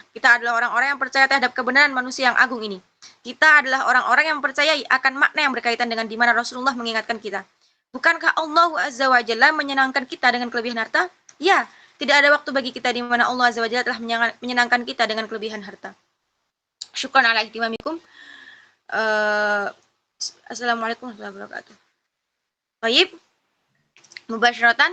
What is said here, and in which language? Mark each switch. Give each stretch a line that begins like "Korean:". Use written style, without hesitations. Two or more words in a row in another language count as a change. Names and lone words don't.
Indonesian: Kita adalah orang-orang yang percaya terhadap kebenaran manusia yang agung ini. Kita adalah orang-orang yang mempercayai akan makna yang berkaitan dengan di mana Rasulullah mengingatkan kita. Bukankah Allah
Arabic: عز وجل
Indonesian: menyenangkan kita dengan kelebihan harta? Ya, tidak ada waktu bagi kita di mana Allah
Arabic: عز وجل
Indonesian: telah menyenangkan kita dengan kelebihan harta.
Arabic: شكرا على اهتمامكم. السلام عليكم ورحمة الله وبركاته.
Indonesian: Baik, mubasyaratan.